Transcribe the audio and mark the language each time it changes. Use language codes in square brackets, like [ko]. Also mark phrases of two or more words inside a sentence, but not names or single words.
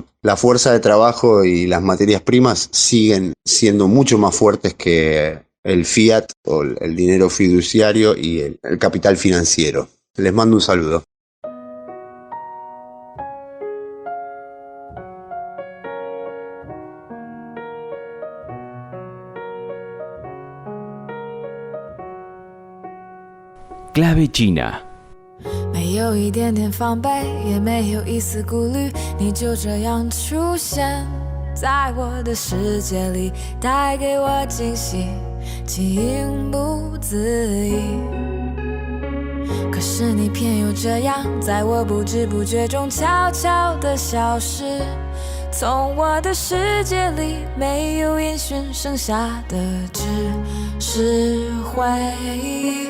[es] La fuerza de trabajo y las materias primas siguen siendo mucho más fuertes que el fiat o el dinero fiduciario y el capital financiero. Les mando un saludo. Clave China. [zh] 没有一点点防备，也没有一丝顾虑，你就这样出现在我的世界里，带给我惊喜，情不自已。可是你偏又这样，在我不知不觉中悄悄地消失，从我的世界里没有音讯，剩下的只是回忆。